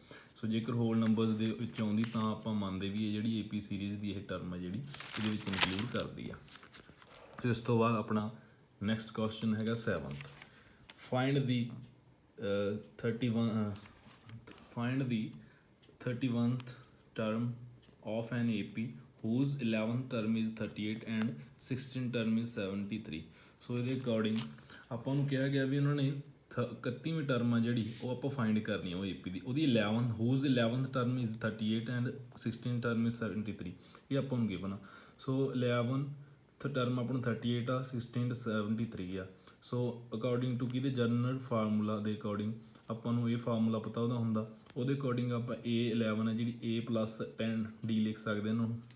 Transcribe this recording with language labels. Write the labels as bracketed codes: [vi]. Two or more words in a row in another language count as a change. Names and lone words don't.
[pa] ਸੋ ਜੇਕਰ [en] whole numbers [pa] ਦੇ ਵਿੱਚ ਆਉਂਦੀ ਤਾਂ ਆਪਾਂ ਮੰਨਦੇ ਵੀ ਇਹ ਜਿਹੜੀ AP ਸੀਰੀਜ਼ ਦੀ ਇਹ ਟਰਮ ਹੈ ਜਿਹੜੀ ਇਹਦੇ ਵਿੱਚ ਇਨਕਲੂਡ ਕਰਦੀ ਆ। ਸੋ ਇਸ ਤੋਂ ਬਾਅਦ ਆਪਣਾ [en] next question [pa] ਹੈਗਾ 7th। [en] find the 31th term of an AP whose 11th term is 38 and 16th term is 73। [pa] ਸੋ ਇਹਦੇ ਅਕੋਰਡਿੰਗ ਆਪਾਂ ਨੂੰ ਕਿਹਾ ਗਿਆ ਵੀ ਉਹਨਾਂ ਨੇ 31ਵੀਂ ਟਰਮ ਆ ਜਿਹੜੀ ਉਹ ਆਪਾਂ ਫਾਈਂਡ ਕਰਨੀ ਆ ਉਹ AP ਦੀ, ਉਹਦੀ [en] 11th term is 38 and 16th term is 73। [pa] ਇਹ ਆਪਾਂ ਨੂੰ ਗਿਵਨ ਆ। ਸੋ 11th ਟਰਮ ਆਪਣਾ 38 ਆ, 16th 73 ਆ। ਸੋ [en] according to [pa] ਕਿਹਦੇ [en] general formula [pa] ਦੇ ਅਕੋਰਡਿੰਗ ਆਪਾਂ ਨੂੰ ਇਹ ਫਾਰਮੂਲਾ ਪਤਾ ਉਹਦਾ ਹੁੰਦਾ, ਉਹਦੇ ਅਕੋਰਡਿੰਗ ਆਪਾਂ A11 ਹੈ ਜਿਹੜੀ A + 10D ਲਿਖ ਸਕਦੇ ਇਹਨਾਂ ਨੂੰ।